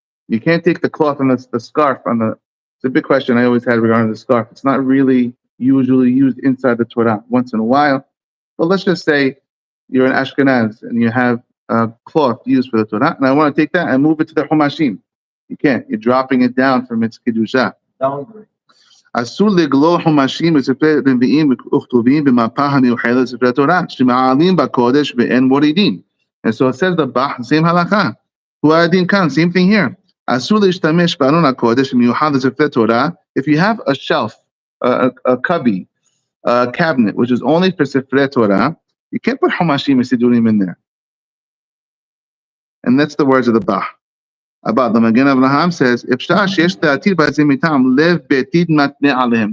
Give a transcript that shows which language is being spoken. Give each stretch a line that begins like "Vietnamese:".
English: You can't take the cloth and the scarf on the. It's a big question I always had regarding the scarf. It's not really usually used inside the Torah. Once in a while, but let's just say you're an Ashkenaz and you have a cloth used for the Torah, and I want to take that and move it to the Humashim. You can't. You're dropping it down from its kedusha. Downgrade.
Hebrew: אסור לגלול חומשים בספרי נביאים וכתובים במפה המיוחדת לספרי התורה שמעלים בקודש ואין מורידים.
English: And so it says the Bah, same halakha.
Hebrew: הוא הדין כאן,
English: same thing here.
Hebrew: אסור להשתמש בארון הקודש מיוחד לספרי תורה.
English: If you have a shelf, a cubby, a cabinet, which is only for ספרי Torah, you can't put חומשים וסידורים in there. And that's the words of the Bah. About the Magen Avraham says, if
Hebrew: sheyesh ta'atir b'azim mitam lev betid matne alehem.